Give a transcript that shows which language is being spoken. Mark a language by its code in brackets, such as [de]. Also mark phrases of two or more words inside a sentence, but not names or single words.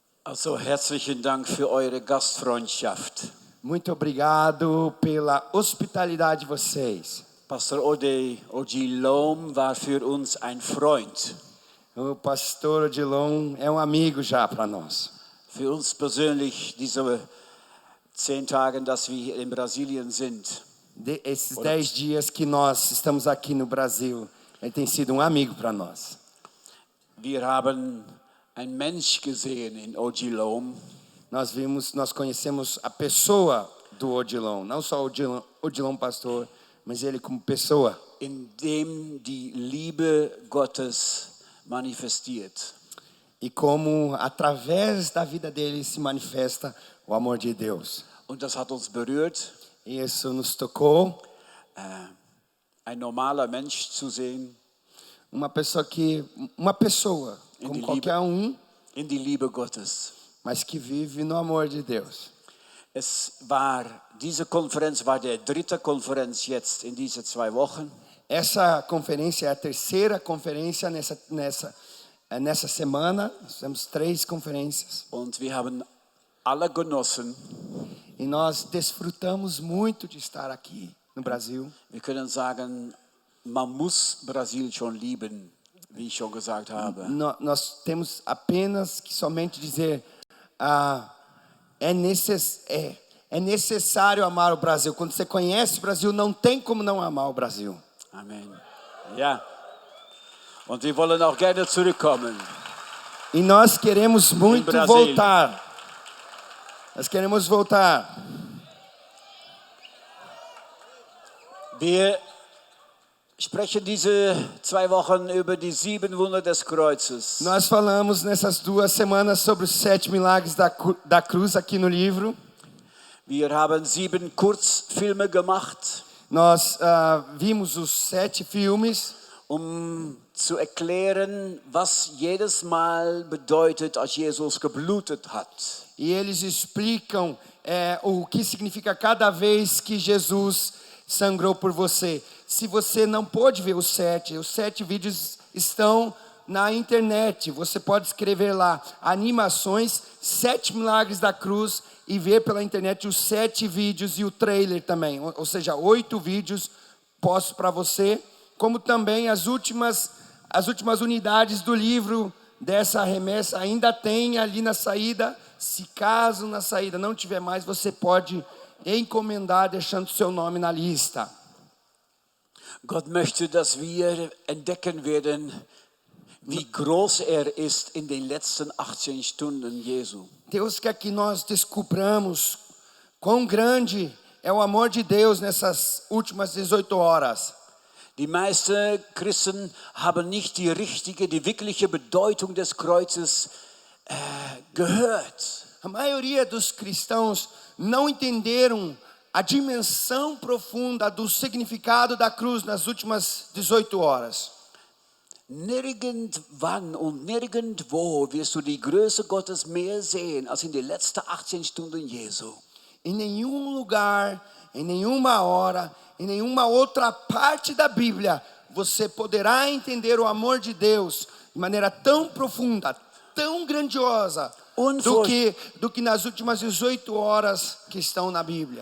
[de] Also herzlichen Dank für eure Gastfreundschaft. [pt] Muito obrigado pela hospitalidade de vocês. [de] Pastor Odilon war für uns ein Freund. [pt] O pastor Odilon é um amigo já para nós. [de] Für uns persönlich diese 10 Tage, dass wir hier in Brasilien sind. [pt] Esses 10 dias que nós estamos aqui no Brasil, ele tem sido um amigo para nós. [de] Wir haben ein Mensch gesehen in Odilon. [pt] Nós conhecemos a pessoa do Odilon, não só o Odilon pastor, mas ele como pessoa. [de] In dem die Liebe Gottes manifestiert. [pt] E como através da vida dele se manifesta o amor de Deus. [de] Und das hat uns berührt. [pt] E isso nos tocou. [de] Ein normaler Mensch zu sehen. [pt] Uma pessoa como qualquer um, [de] in die Liebe Gottes. [pt] Mas que vive no amor de Deus. [de] Diese Konferenz war der dritte Konferenz jetzt in diese 2 Wochen. [pt] Essa conferência é a terceira conferência nessa semana. Nós temos 3 conferências. [de] Und wir haben alle genossen. [pt] E nós desfrutamos muito de estar aqui no Brasil. [de] Wir können sagen, man muss Brasil schon lieben, wie ich schon gesagt habe. [pt] Nós temos apenas que somente dizer, é necessário amar o Brasil. Quando você conhece o Brasil, não tem como não amar o Brasil. [de] Amen. Ja. Und wir wollen auch gerne zurückkommen. [pt] E nós queremos muito voltar. Nós queremos voltar. [de] Wir sprechen diese 2 Wochen über die 7 Wunder des Kreuzes. [pt] Nós falamos nessas 2 semanas sobre os 7 milagres da cruz aqui no livro. [de] Wir haben 7 Kurzfilme gemacht. [pt] Nós vimos os 7 filmes, [de] zu erklären, was jedes Mal bedeutet, als Jesus geblutet hat. [pt] E eles explicam o que significa cada vez que Jesus sangrou por você. Se você não pôde ver os 7 vídeos estão na internet. Você pode escrever lá, animações, 7 milagres da cruz, e ver pela internet os 7 vídeos e o trailer também. Ou seja, 8 vídeos postos para você, como também as últimas unidades do livro dessa remessa ainda tem ali na saída. Se caso na saída não tiver mais, você pode encomendar deixando seu nome na lista. [de] Gott möchte, dass wir entdecken werden, wie groß ist in den letzten 18 Stunden Jesu. [pt] Deus quer que nós descubramos quão grande é o amor de Deus nessas últimas 18 horas. [de] Die meisten Christen haben nicht die wirkliche Bedeutung des Kreuzes gehört. [pt] A maioria dos cristãos não entenderam a dimensão profunda do significado da cruz nas últimas 18 horas. [de] Nirgendwann und nirgendwo wirst du die Größe Gottes mehr sehen als in den letzten 18 Stunden Jesu. [pt] Em nenhum lugar, em nenhuma hora, em nenhuma outra parte da Bíblia, você poderá entender o amor de Deus de maneira tão profunda, tão grandiosa, do que nas últimas 18 horas que estão na Bíblia.